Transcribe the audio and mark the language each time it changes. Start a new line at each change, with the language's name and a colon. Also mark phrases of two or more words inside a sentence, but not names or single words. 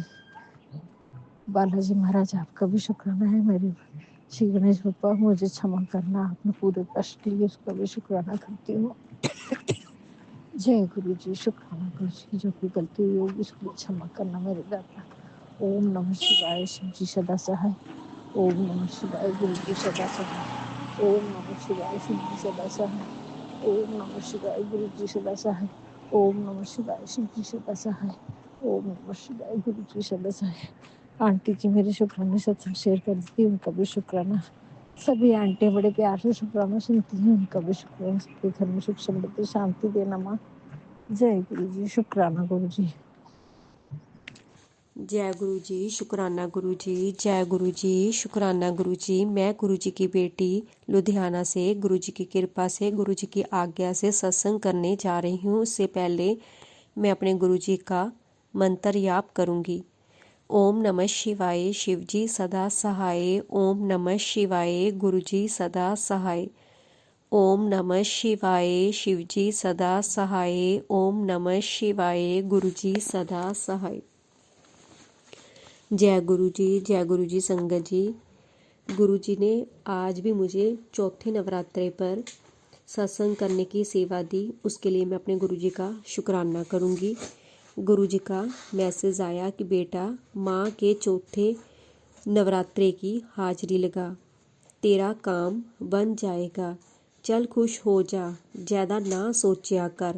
Hindi: बाला जी महाराज आप का भी शुक्राना है, मेरे श्री गणेश बप्पा मुझे क्षमा करना, आप ने पूरे कष्ट लिए इस का भी शुक्राना करती हूँ. जय गुरु जी, शुक्राना गुरु जी, जो भी ग़लती हुई होगी उस को क्षमा करना मेरे दाता. ओम नमः शिवाय, शिव जी सदा सहाय, ओम नमः शिवाय, गुरु जी सदा सहाय, ओम नमः शिवाय, शिव जी सदा सहाय, ओम नमः शिवाय, गुरु जी सदा सहाय, ओम नमः शिवाय, शिव जी सदा सहाय, ओम नमः शिवाय, गुरु जी सदा सहाय. आंटी जी मेरे शुक्राने सत्संग शेयर कर देती हूँ, उन का भी शुक्राना. सभी आंटी बड़े प्यार से शुक्राना सुनती हैं, उन का भी शुक्राना, सब के घर में सुख समृद्धि शांति देना माँ. जय गुरु जी, शुक्राना गुरु जी. जय गुरु जी, शुक्राना गुरु जी, जय गुरु जी, शुक्राना गुरु जी. मैं गुरु जी की बेटी लुधियाना से गुरु जी की कृपा से, गुरु जी की आज्ञा से सत्संग करने जा रही हूँ. इस से पहले मैं अपने गुरु जी का मंत्र जाप करूँगी. ओम नमः शिवाय, शिव जी सदा सहाय, ओम नमः शिवाय, गुरु जी सदा सहाय, ओम नमः शिवाय शिवजी सदा सहाय। ओम नमः शिवाय गुरुजी सदा सहाय। जय गुरु जी, जय गुरु जी संगत जी। गुरु जी ने आज भी मुझे चौथे नवरात्रे पर सत्संग करने की सेवा दी, उसके लिए मैं अपने गुरु जी का शुक्राना करूँगी। गुरु जी का मैसेज आया कि बेटा माँ के चौथे नवरात्रे की हाजिरी लगा, तेरा काम बन जाएगा, चल खुश हो जा, ज़्यादा ना सोचिया कर।